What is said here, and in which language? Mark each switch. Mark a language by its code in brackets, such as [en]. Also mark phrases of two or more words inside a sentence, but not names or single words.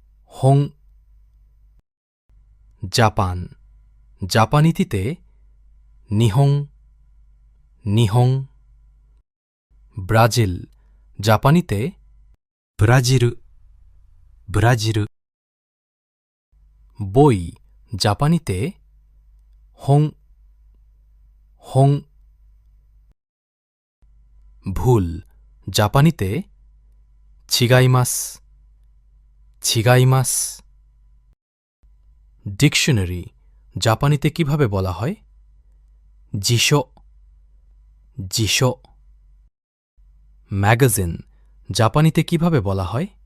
[bn] হোং। জাপান জাপানিতিতে [ja] 日本 日本 [bn] ব্রাজিল জাপানিতে [ja] ブラジル、ブラジル、 [bn] বই জাপানিতে [ja] 本 本 [bn] ভুল জাপানিতে [ja] 違います 違います [bn] ডিকশনারি জাপানিতে কিভাবে বলা হয় [ja] 辞書 辞書 [bn] ম্যাগাজিন জাপানিতে কিভাবে বলা হয়